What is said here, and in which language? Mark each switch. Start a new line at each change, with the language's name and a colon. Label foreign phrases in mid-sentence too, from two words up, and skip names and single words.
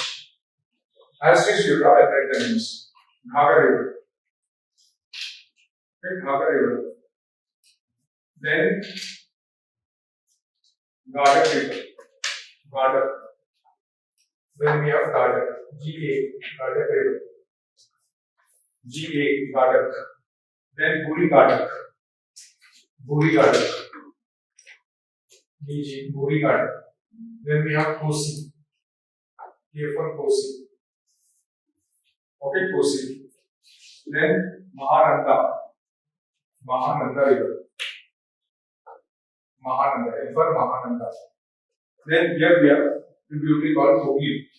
English: As is you draw at the names. Bhagar River. Okay, Bhagar River. Then Gadak River. Then we have Gadak. GA, Gadak River. GA, Gadak. Then Buri Gadak. BG, Buri Gadak. Then we have Kosi. Here for Kosi. Okay, Kosi. Then Mahananda River. F for Mahananda. Then here we have the beauty called Hooghly.